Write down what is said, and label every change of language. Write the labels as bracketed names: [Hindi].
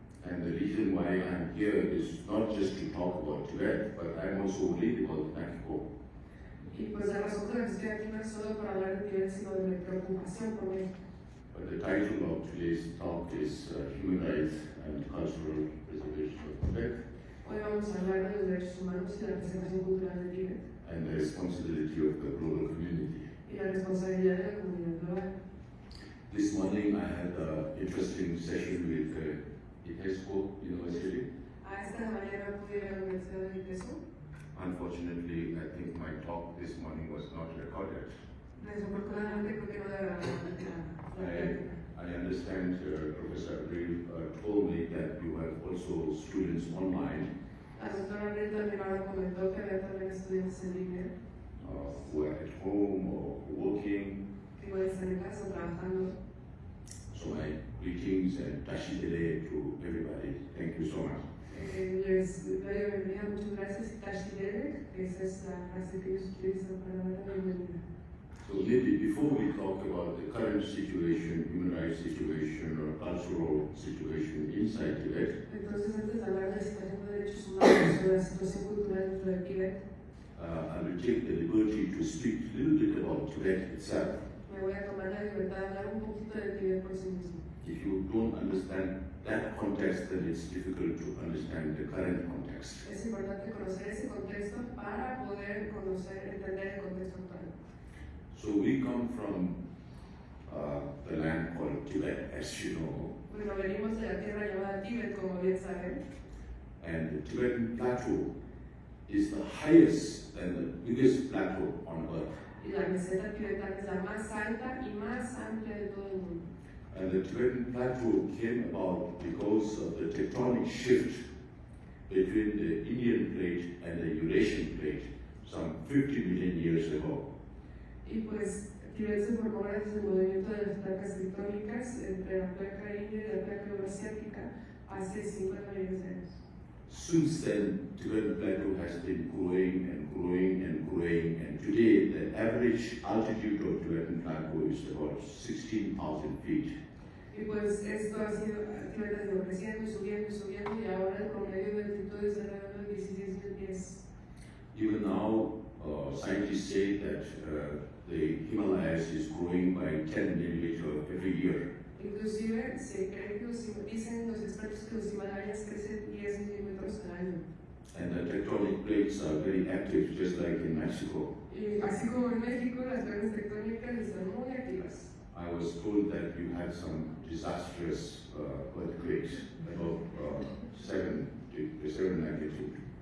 [English] And the reason why I'm here is not just to talk about Tibet, but I'm also worried about Mexico. [Spanish] Y pues la razón por la que estoy aquí no es solo para hablar de Tibet, sino de mi preocupación por México. [English] But the title of today's talk is Human Rights and Cultural Preservation of Tibet, [Spanish] Hoy vamos a hablar de los derechos humanos y la preservación cultural de Tíbet [English] and the responsibility of the global community. [Spanish] y la responsabilidad de la comunidad global. [English] This morning I had an interesting session with ITESCO University. [Spanish] A esta mañana pude ir a la Universidad de Teso. [English] Unfortunately, I think my talk this morning was not recorded. [Spanish] Desafortunadamente creo que no la grabaron la [English] I understand Professor Abril told me that you have also students online [Spanish] La doctora Abril también ahora comentó que había también estudiantes en línea [English] who are at home or working. [Spanish] que igual están en casa trabajando. [English] So my greetings and tashidele to everybody. Thank you so much. [Spanish] Les doy la bienvenida, muchas gracias y tashi debe, esa es la frase que ellos utilizan para dar la bienvenida. [English] So maybe before we talk about the current situation, human rights situation or cultural situation inside Tibet, [Spanish] Entonces, antes de hablar de la situación de derechos humanos o de la situación cultural dentro de Tibet, [English] I will take the liberty to speak a little bit about Tibet itself. [Spanish] me voy a tomar la libertad de hablar un poquito de Tibet por sí mismo. [English] If you don't understand that context, then it's difficult to understand the current context. [Spanish] Es importante conocer ese contexto para poder entender el contexto actual. [English] So we come from the land called Tibet, as you know. [Spanish] Bueno, venimos de la tierra llamada Tíbet, como bien saben. [English] And the Tibetan plateau is the highest and the biggest plateau on earth. [Spanish] Y la meseta tibetana es la más alta y más amplia de todo el mundo. [English] And the Tibetan plateau came about because of the tectonic shift between the Indian plate and the Eurasian plate some 50 million years ago. [Spanish] Y pues Tibet se formó gracias al movimiento de las placas tectónicas entre la placa india y la placa euroasiática hace 50 millones de años. [English] Since then, Tibetan plateau has been growing and growing and growing, and today the average altitude of Tibetan plateau is about 16,000 feet. [Spanish] Y pues esto ha sido, Tibet ha ido creciendo y subiendo y subiendo, y ahora el promedio de altitud es alrededor de 16,000 pies. [English] Even now, scientists say that the Himalayas is growing by 10 millimeters every year. [Spanish] Inclusive se cree que dicen los expertos que los Himalayas crecen 10 milímetros al año. [English] And the tectonic plates are very active, just like in Mexico. [Spanish] Y así como en México, las placas tectónicas están muy activas. [English] I was told that you had some disastrous earthquakes, about 7 magnitude.